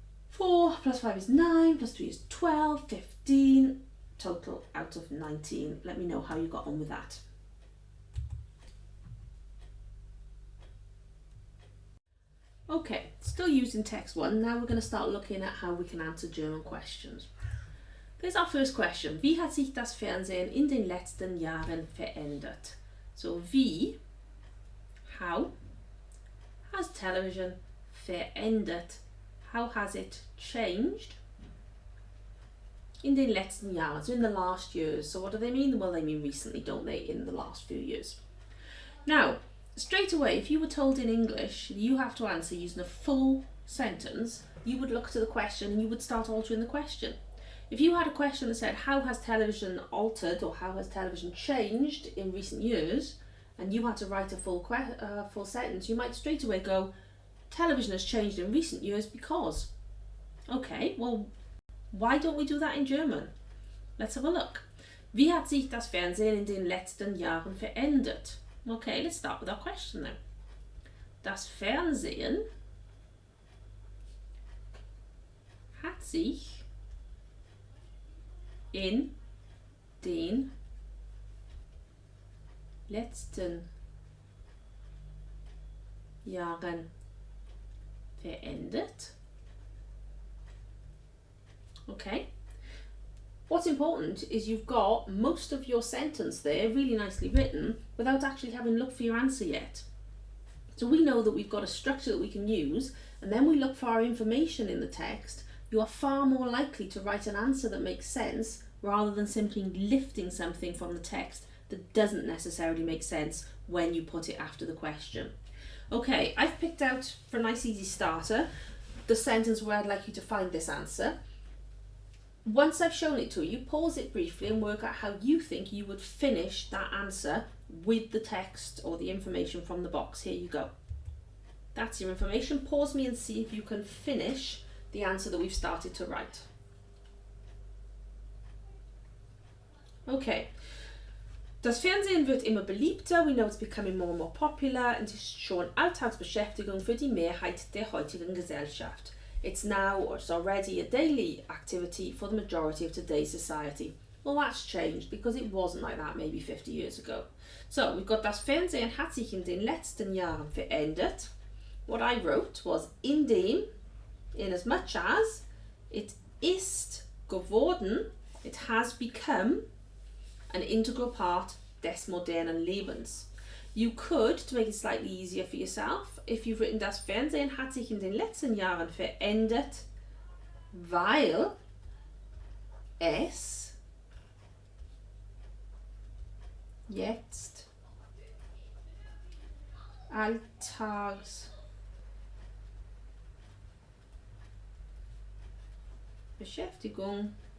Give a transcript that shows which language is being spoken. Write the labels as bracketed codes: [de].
[en] 4 plus 5 is 9, plus 3 is 12, 15, total out of 19. Let me know how you got on with that. Okay, still using text 1. Now we're going to start looking at how we can answer German questions. Here's our first question. [de] Wie hat sich das Fernsehen in den letzten Jahren verändert? [en] So, wie, how, has television verändert? How has it changed in [de] den letzten Jahren, [en] so in the last years? So what do they mean? Well, they mean recently, don't they, in the last few years. Now, straight away, if you were told in English you have to answer using a full sentence, you would look to the question and you would start altering the question. If you had a question that said, how has television altered or how has television changed in recent years, and you had to write a full sentence, you might straight away go, television has changed in recent years because. Okay, well, why don't we do that in German? Let's have a look. [de] Wie hat sich das Fernsehen in den letzten Jahren verändert? [en] Okay, let's start with our question then. [de] Das Fernsehen hat sich in den letzten Jahren verändert? [en] Okay. What's important is you've got most of your sentence there really nicely written without actually having looked for your answer yet. So we know that we've got a structure that we can use, and then we look for our information in the text. You are far more likely to write an answer that makes sense rather than simply lifting something from the text that doesn't necessarily make sense when you put it after the question. Okay, I've picked out, for a nice easy starter, the sentence where I'd like you to find this answer. Once I've shown it to you, pause it briefly and work out how you think you would finish that answer with the text or the information from the box. Here you go. That's your information. Pause me and see if you can finish the answer that we've started to write. Okay. [de] Das Fernsehen wird immer beliebter. [en] We know it's becoming more and more popular and [de] ist schon Alltagsbeschäftigung für die Mehrheit der heutigen Gesellschaft. [en] It's now, or it's already, a daily activity for the majority of today's society. Well, that's changed because it wasn't like that maybe 50 years ago. So we've got [de] das Fernsehen hat sich in den letzten Jahren verändert. [en] What I wrote was in as much as, it [de] ist geworden, [en] it has become an integral part [de] des modernen Lebens. [en] You could, to make it slightly easier for yourself, if you've written [de] das Fernsehen hat sich in den letzten Jahren verändert, weil es jetzt Alltagsbeschäftigung